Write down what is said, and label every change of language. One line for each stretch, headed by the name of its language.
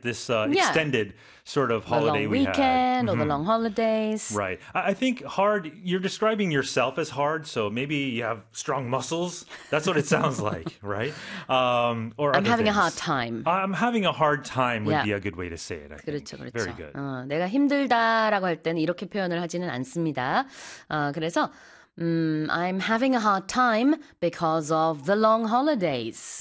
English: This extended sort of holiday we had. The long weekend or the long holidays. Right. I think hard, you're describing yourself as hard, so maybe you have strong muscles. That's what it sounds like, right? Or I'm having a hard time. I'm having a hard time would be a good way to say it, I think.
Korean: 그렇죠, 그렇죠.
English: Very good.
Korean: 내가 힘들다라고 할 때는 이렇게 표현을 하지는 않습니다.
English: 그래서 I'm having a hard time because of the long holidays.